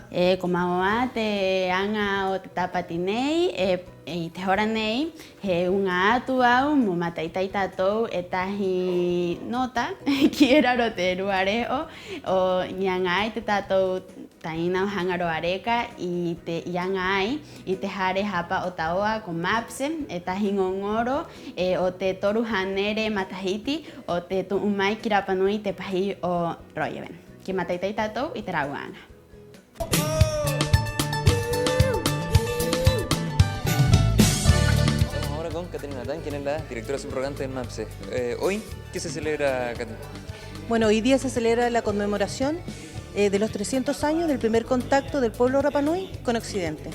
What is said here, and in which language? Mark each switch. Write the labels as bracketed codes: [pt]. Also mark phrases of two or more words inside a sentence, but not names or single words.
[rap] Komaoa te anga o te tapati nei, i te hora nei, he unga atu au mo mataitai tatou e tahi nota, ki era roteru areo, o nyanga ai te tatou taina o hangaro areka i te ianga ai, i te hare hapa o taoa ko mapse, e tahi ngongoro, o te toru hanere matahiti, o te tuumai ki Rapanui te pahi o Royeven. Que mataitai tatou i te rauanga. [es] Estamos ahora con Caterina Natán, quien es la directora subrogante del MAPSE. Hoy, ¿qué se celebra, Caterina? Bueno, hoy día se celebra la conmemoración de los 300 años del primer contacto del pueblo Rapanui con Occidente.